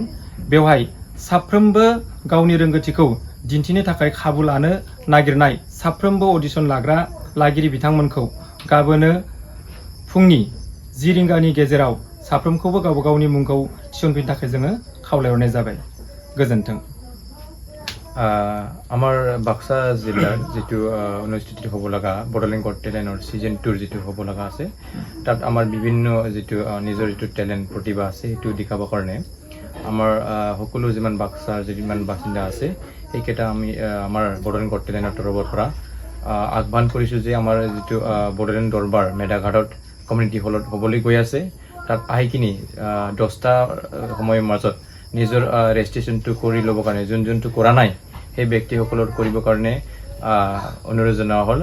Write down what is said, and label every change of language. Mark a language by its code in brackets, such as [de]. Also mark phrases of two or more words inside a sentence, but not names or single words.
[brx] बेवहाय साफ्रोमबो गावनि रोंगौथिखौ दिन्थिनो थाखाय खाबु लानो नागिरनाय साफ्रोमबो अडिशन लाग्रा लागिरि बिथांमोनखौ गाबोनो फुंनि 10 रिंगानि गेजेराव साफ्रोमखौबो गावबा गावनि मुंखौ थिसनफैनो थाखाय जोङो खावलायहरनाय जाबाय। गोजोन्थों। [as] আমাৰ বাক্সা জিলাৰ যিটো অনুষ্ঠিত হ'ব লগা বড়োলেণ্ড গট টেলেণ্টৰ ছিজন 2 যিটো হ'ব লগা আছে তাত আমাৰ বিভিন্ন যিটো নিজৰ যিটো টেলেণ্ট প্ৰতিভা আছে সেইটো দেখাবৰ কাৰণে আমাৰ সকলো যিমান বাক্সাৰ যিমান বাসিন্দা আছে সেইকেইটা আমি আমাৰ বড়োলেণ্ড গট টেলেণ্টৰ তৰফৰ পৰা আহ্বান কৰিছোঁ যে আমাৰ যিটো বড়োলেণ্ড দৰবাৰ মেদাঘাটত কমিউনিটি হলত হ'বলৈ গৈ আছে তাত আহি কিনি 10টা সময়ৰ মাজত নিজৰ ৰেজিষ্ট্ৰেশ্যনটো কৰি ল'বৰ কাৰণে যোনটো কৰা নাই সেই ব্যক্তিসকলৰ কৰিবৰ কাৰণে অনুৰোধ জনোৱা হ'ল।